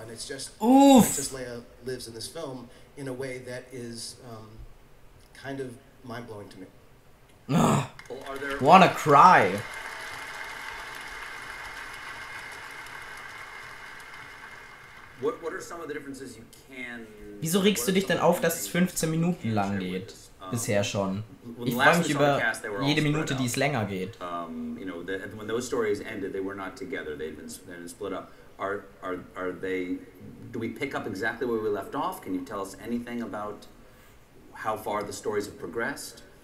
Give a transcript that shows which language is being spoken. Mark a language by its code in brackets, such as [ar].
[en] And it's just, Princess Leia lives in this film in a way that is kind of mind-blowing to me. Ugh, wanna cry. What are some of the differences you can... [de] Wieso regst du dich denn auf, dass es 15 Minuten lang geht? Bisher schon. Ich freue mich über jede Minute, die es länger geht. [en] You know, when those stories ended, they were not together. They'd been split up. Are they? Do we pick up exactly where we left off? Can you tell us anything about how far the stories have progressed?